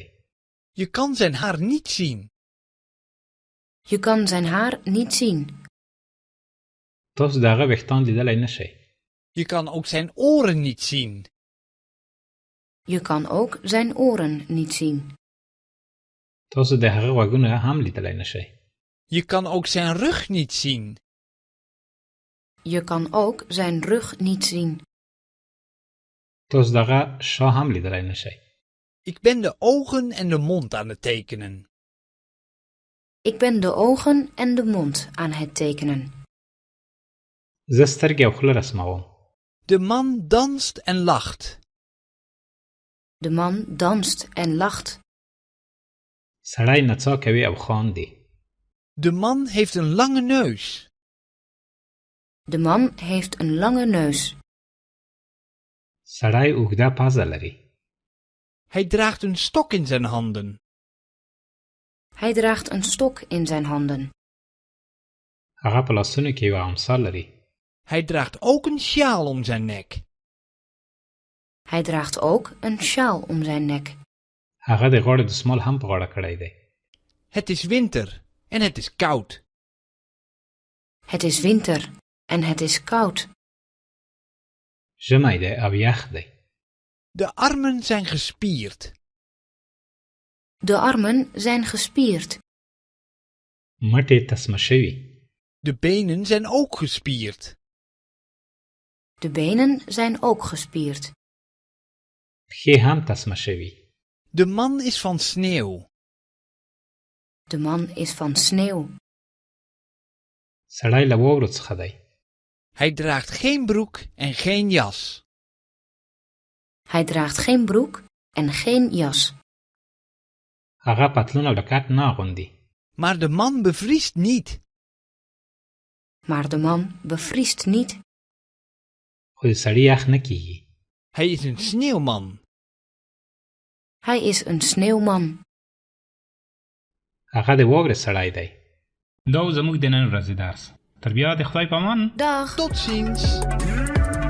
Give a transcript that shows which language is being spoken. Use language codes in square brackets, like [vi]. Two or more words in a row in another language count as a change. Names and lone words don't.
[nl] Je kan zijn haar niet zien. Je kan zijn haar niet zien. [ps] تاسو د هغه ویښتان لیدلی نه شئ. [nl] Je kan ook zijn oren niet zien. Je kan ook zijn oren niet zien. [ps] تاسو د هغه غوږونه هم لیدلی نه شئ. [nl] Je kan ook zijn rug niet zien. Je kan ook zijn rug niet zien. [ps] تاسو د هغه شا هم لیدلی نه شئ. [nl] Ik ben de ogen en de mond aan het tekenen. Ik ben de ogen en de mond aan het tekenen. [ps] زه سترګې او خوله رسموم. [nl] De man danst en lacht. De man danst en lacht. [ps] سړی نڅا کوي او خاندي. [nl] De man heeft een lange neus. De man heeft een lange neus. [ps] سړی اوږده پزه لري. [nl] Hij draagt een stok in zijn handen. Hij draagt een stok in zijn handen. [ps] هغه په لاسونو کې یوه امسا لري. [nl] Hij draagt ook een sjaal om zijn nek. Hij draagt ook een sjaal om zijn nek. [ps] هغه د غاړې دسمال هم په غاړه کړی دی. [nl] Het is winter en het is koud. Het is winter en het is koud. [ps] ژمی دی او یخ دی. [nl] De armen zijn gespierd. De armen zijn gespierd. [ps] مټې تسمه شوي. [nl] De benen zijn ook gespierd. De benen zijn ook gespierd. [ps] پښې هم تسمه شوي. [nl] De man is van sneeuw. De man is van sneeuw. [ps] سړی له واورو څخه دی. [nl] Hij draagt geen broek en geen jas. Hij draagt geen broek en geen jas. [ps] هغه پتلون او جاکټ نه اغوندي. [nl] Maar de man bevriest niet. Maar de man bevriest niet. [ps] خو د سړي یخ نه کیږي. [nl] Hij is een sneeuwman. Hij is een sneeuwman. [ps] هغه د واورې سړی دی. دا و زموږ د نن ورځې درس. تر بیا د خدای په امان. [nl] Dag. Tot ziens.